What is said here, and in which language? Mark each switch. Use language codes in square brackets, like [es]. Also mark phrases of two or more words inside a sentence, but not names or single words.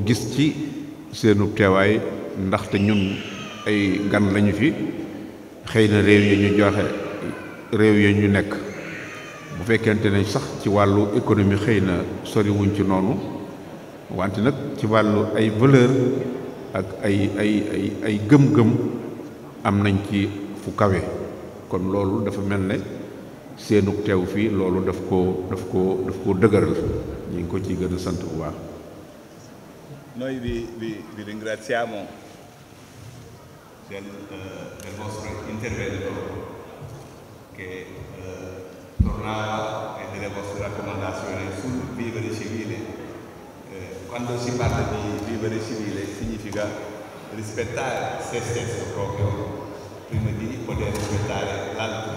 [wo] gis ci seenu teewaay ndaxte ñun ay gan lañu fi xëy na réew yi ñu joxe réew yi ñu nekk bu fekkente ne sax ci wàllu économie xëy na soriwuñ ci noonu wante nag ci wàllu ay valeur ak ay gëm-gëm am nañ ci fu kawe kon loolu dafa mel ne seenu teew fii loolu daf ko dëgëral ñu ngi ko ci gën a sant bu baax. [it] Noi vi ringraziamo del vostro intervento che tornava e delle vostre raccomandazioni sul vivere civile. Quando si parla di vivere civile significa rispettare se stesso proprio prima di poter rispettare l'altrui.